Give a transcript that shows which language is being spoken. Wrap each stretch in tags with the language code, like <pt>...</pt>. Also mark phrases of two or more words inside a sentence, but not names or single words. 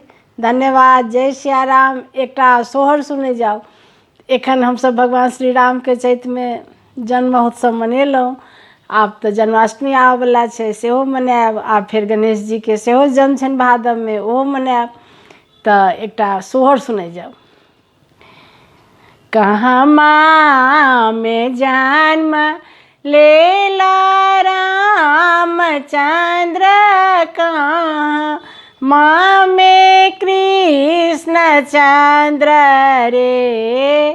<mai>धन्यवाद। जय सियाराम। एकटा सोहर सुने जाओ। एखन हम सब भगवान श्री राम के चैत्र में जन्म महोत्सव मनेलहुँ। आब तऽ जन्माष्टमी आबयवला छै, सेहो मनायब। आब फेर गणेश जी के सेहो जन्म छनि भादव में, ओहो मनायब। तऽ एकटा सोहर सुने जाओ। कहाँ माँ में जन्म लेला रामचंद्र, कहाँ माँ में कृष्ण चंद्र रे।</mai>